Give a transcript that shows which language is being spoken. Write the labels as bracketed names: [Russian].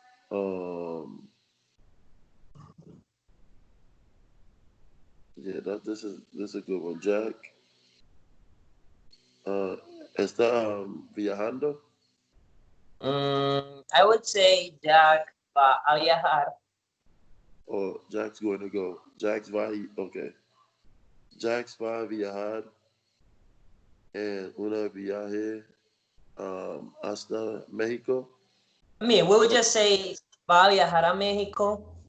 [English] Um, yeah, this is a good one. Jack. [Spanish] Uh, está viajando. [English] I would say Jack [Spanish] va a viajar. [English] Or Jack's going to go. Jack's [Spanish] va. [English] Okay. [Spanish] Jack's va a viajar en una viaje hasta México. [English] I mean, we would just say [Spanish] va a viajar a Mexico.